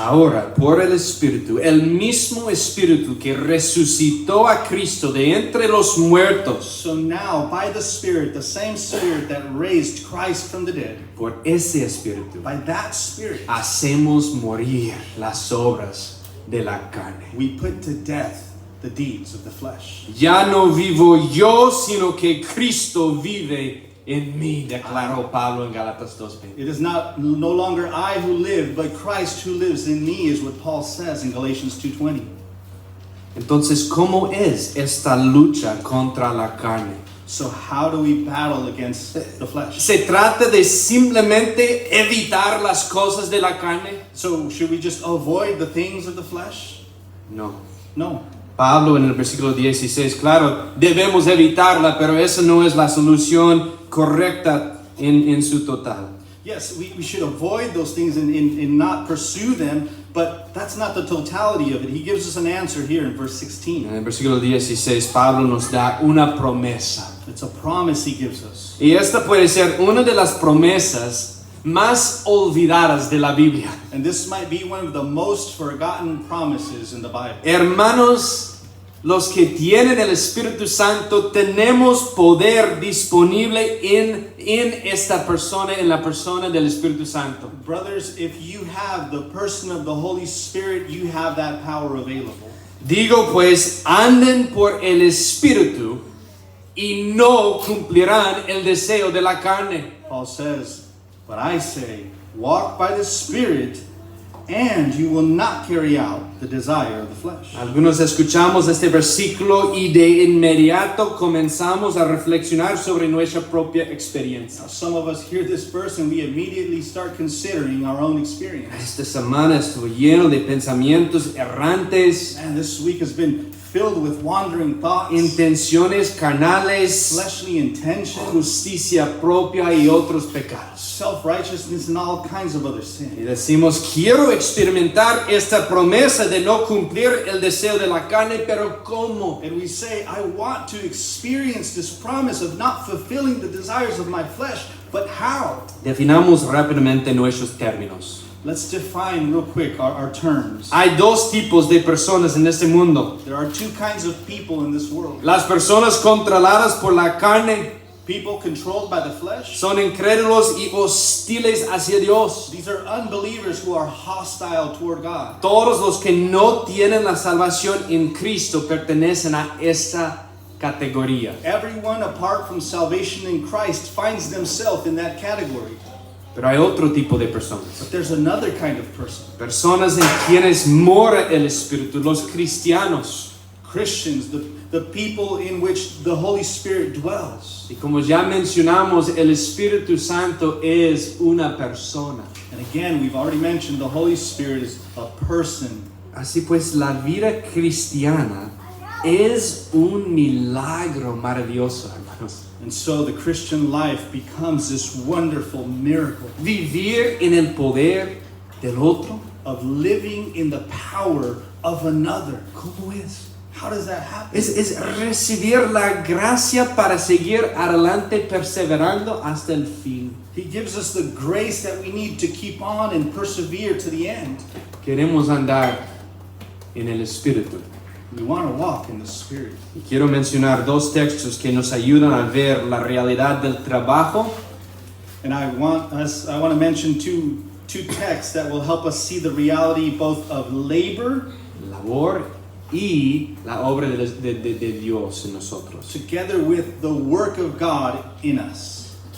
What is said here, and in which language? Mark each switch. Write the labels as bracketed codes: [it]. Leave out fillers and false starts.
[es] Ahora, por el Espíritu, el mismo Espíritu que resucitó a Cristo de entre los muertos, [en] So now, by the Spirit, the same Spirit that raised Christ from the dead, [es] por ese Espíritu, [en] by that Spirit, [es] hacemos morir las obras de la carne. [en] we put to death the deeds of the flesh. [es] Ya no vivo yo, sino que Cristo vive en mí, declaró Pablo en Gálatas 2:20. [en] It is no longer I who live, but Christ who lives in me, is what Paul says in Galatians 2:20. [es] Entonces, ¿cómo es esta lucha contra la carne? [en] So how do we battle against the flesh? [es] ¿Se trata de simplemente evitar las cosas de la carne? [en] So should we just avoid the things of the flesh? [es] No. [en] No. [es] Pablo en el versículo 16, claro, debemos evitarla, pero esa no es la solución correcta en su total. [en] Yes, we should avoid those things and not pursue them, but that's not the totality of it. He gives us an answer here in verse 16. [es] En el versículo 16, Pablo nos da una promesa. [en] It's a promise he gives us. [es] Y esta puede ser una de las promesas más olvidadas de la Biblia. [en] And this might be one of the most forgotten promises in the Bible. [es] Hermanos, los que tienen el Espíritu Santo, tenemos poder disponible en esta persona, en la persona del Espíritu Santo. [en] Brothers, if you have the person of the Holy Spirit, you have that power available. [es] Digo pues, anden por el Espíritu y no cumplirán el deseo de la carne. [en] Paul says, but I say, walk by the Spirit, and you will not carry out the desire of the flesh. [es] Algunos escuchamos este versículo y de inmediato comenzamos a reflexionar sobre nuestra propia experiencia. [en] Now, some of us hear this verse and we immediately start considering our own experience. [es] Esta semana estuvo lleno de pensamientos errantes, [en] Man, this week has been filled with wandering thoughts, [es] intenciones carnales, [en] fleshly intentions, [es] justicia propia y otros pecados. [en] self-righteousness, and all kinds of other [es] Y [en] sins. [es] decimos, quiero experimentar esta promesa de no cumplir el deseo de la carne, pero ¿cómo? [en] And we say, I want to experience this promise of not fulfilling the desires of my flesh, but how? [es] Definamos rápidamente nuestros términos. [en] Let's define real quick our terms. [es] Hay dos tipos de personas en este mundo. [en] There are two kinds of people in this world. [es] Las personas controladas por la carne [en] People controlled by the flesh. [es] son incrédulos y hostiles hacia Dios. [en] These are unbelievers who are hostile toward God. [es] Todos los que no tienen la salvación en Cristo pertenecen a esta categoría. [en] Everyone apart from salvation in Christ finds themselves in that category. [es] Pero hay otro tipo de personas. [en] But there's another kind of person. [es] Personas en quienes mora el Espíritu, los cristianos. [en] Christians, the people in which the Holy Spirit dwells. [es] Y como ya mencionamos, el Espíritu Santo es una persona. [en] And again, we've already mentioned the Holy Spirit is a person. [es] Así pues, la vida cristiana es un milagro maravilloso, hermanos. [en] And so the Christian life becomes this wonderful miracle [es] Vivir en el poder del otro, [en] of living in the power of another. [es] ¿cómo es? [en] How does that happen? [es] Es recibir la gracia para seguir adelante perseverando hasta el fin. [en] He gives us the grace that we need to keep on and persevere to the end. [es] Queremos andar en el Espíritu. [en] We want to walk in the Spirit. [es] Y quiero mencionar dos textos que nos ayudan a ver la realidad del trabajo [en] And I want to mention two texts that will help us see the reality both of labor [es] labor y la obra de Dios en nosotros. [en] together with the work of God in us.